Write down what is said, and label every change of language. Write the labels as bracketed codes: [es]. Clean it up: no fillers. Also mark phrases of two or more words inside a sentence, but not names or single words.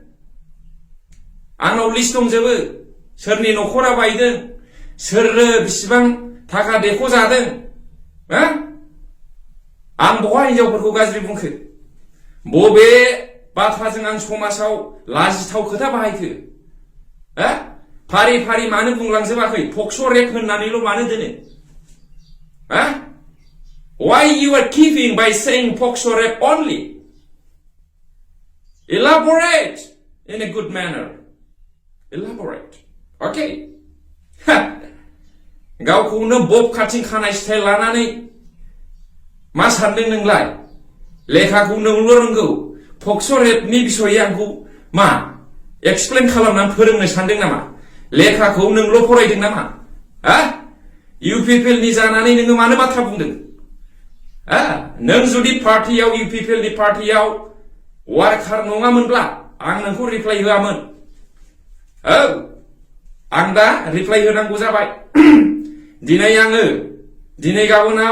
[brx] आंनाव लिस्ट दंजोबो सोरनि न'खरा बायदों सोरनो बिसिबां थाखा देखो जादों आं बहा हिनजावफोरखौ गाज्रि बुंखो बबे बाथ्राजों आं समाजाव लाजिथाव खोथा बाहायखो फारि मानो बुंलांजोबाखै पक्सो रेप होननानैल' मानो दोनो [en] why you are keeping by saying pokso rape only elaborate in a good manner elaborate okay [brx] गावखौनो बब काटिं खानाय स्टाइल लानानै मा सानदों नोंलाय लेखाखौ नोंल' रोंगौ पक्स' रेपनि बिसयै आंखौ मा एक्सप्लेन खालामनानै फोरोंनो सानदों नामा लेखाखौ नोंल' फरायदों नामा हा इउपिपिएलनि जानानै नोङो मानो बाथ्रा बुंदों नों जुदि पार्टियाव इउपिपिएलनि पार्टियाव वार्कार नङामोनब्ला आं नोंखौ रिप्लाइ होआमोन औ आं दा रिप्लाइ होनांगौ जाबाय दिनै गाबोनाव